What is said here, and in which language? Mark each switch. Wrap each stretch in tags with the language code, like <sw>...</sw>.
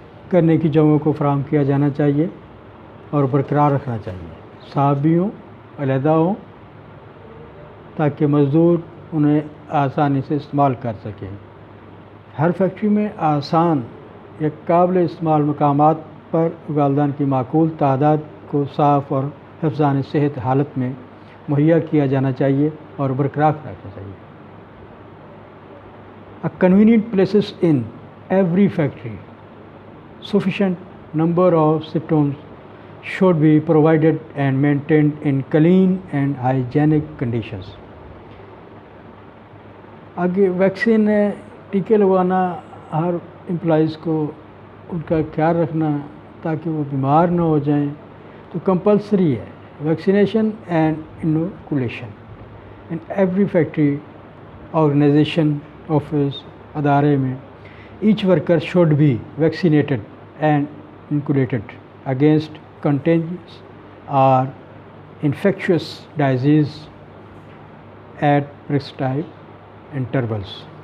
<ur>کرنے کی جگہوں کو فراہم کیا جانا چاہیے اور برقرار رکھنا چاہیے، صاف بھی ہوں، علیحدہ ہوں، تاکہ مزدور انہیں آسانی سے استعمال کر سکیں۔ ہر فیکٹری میں آسان یا قابل استعمال مقامات پر گالدان کی معقول تعداد کو صاف اور حفظان صحت حالت میں مہیا کیا جانا چاہیے اور برقرار رکھنا چاہیے۔</ur> <en>A convenient places in every factory. Sufficient number of systems should be provided and maintained in clean and hygienic conditions.</en> <ur>آگے ویکسین ہے، ٹیکے لگوانا ہر امپلائیز کو، ان کا خیال رکھنا تاکہ وہ بیمار نہ ہو جائیں، تو کمپلسری ہے</ur> <en>vaccination and inoculation in every factory, organisation, office,</en> <ur>ادارے میں۔</ur> <en>Each worker should be vaccinated and inoculated against contagious اور infectious diseases at prescribed intervals.</en>